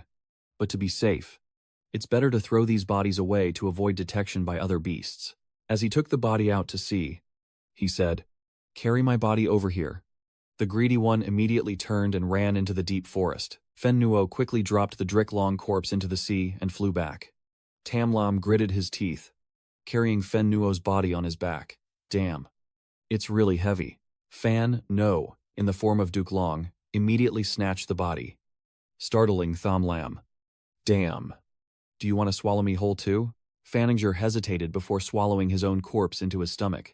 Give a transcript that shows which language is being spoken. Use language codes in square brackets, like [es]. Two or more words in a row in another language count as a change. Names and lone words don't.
[en] But to be safe, it's better to throw these bodies away to avoid detection by other beasts. As he took the body out to sea, he said, "Carry my body over here." The greedy one immediately turned and ran into the deep forest. Fen Nuo quickly dropped the Drick Long corpse into the sea and flew back. Tam Lam gritted his teeth, carrying Fen Nuo's body on his back. Damn. It's really heavy. Fan No, in the form of Duke Long, immediately snatched the body, startling Tham Lam. Damn. Do you want to swallow me whole too? Fanninger hesitated before swallowing his own corpse into his stomach.